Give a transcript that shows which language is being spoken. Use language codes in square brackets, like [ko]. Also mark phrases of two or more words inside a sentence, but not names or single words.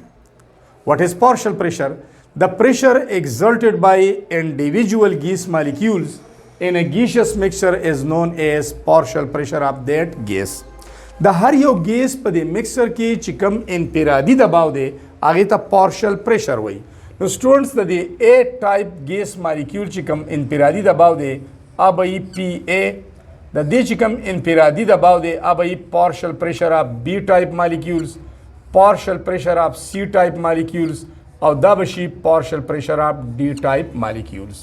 [en] What is partial pressure? The pressure exerted by individual gas molecules in a gaseous mixture is known as partial pressure of that gas. [ps] د هر یو ګیس په دې مکسچر کې چې کوم انفرادي دباو دی هغې ته [en] partial pressure [ps] وایي. نو سټوډنټس د دې [en] A type gas molecule [ps] چې کوم انفرادي دباو دی هغه به یي PA. د دې چې کوم انفرادي دباو دی هغه به یي [en] partial pressure of B type molecules, partial pressure of C type molecules [ps] او دا به شي [en] partial pressure of D type molecules.